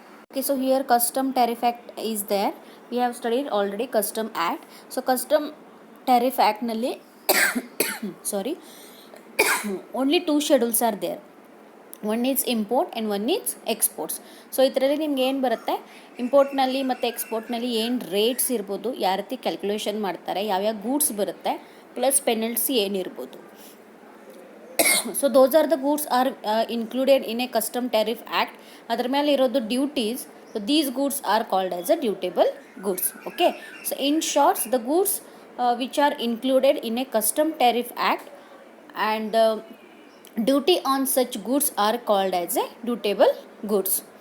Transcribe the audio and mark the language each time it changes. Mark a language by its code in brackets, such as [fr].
[en] Okay, so here Custom Tariff Act is there. We have studied already Custom Act. So Custom Tariff Act nalli sorry only two schedules are there. One is import and one is exports. [kn] So ಇದರಲ್ಲಿ ನಿಮ್ಗೆ ಏನು ಬರುತ್ತೆ, ಇಂಪೋರ್ಟ್ನಲ್ಲಿ ಮತ್ತು ಎಕ್ಸ್ಪೋರ್ಟ್ನಲ್ಲಿ ಏನು rates ಇರ್ಬೋದು, ಯಾವ ರೀತಿ calculation ಮಾಡ್ತಾರೆ, ಯಾವ್ಯಾವ ಗೂಡ್ಸ್ ಬರುತ್ತೆ, ಪ್ಲಸ್ ಪೆನಲ್ಟಿ ಏನಿರ್ಬೋದು. [en] So those are the goods are included in a custom tariff act. [kn] ಅದರ ಮೇಲೆ ಇರೋದು duties. [en] So these goods are called as a dutiable goods. Okay. So in short, the goods which are included in a custom tariff act and duty on such goods are called as a dutiable goods.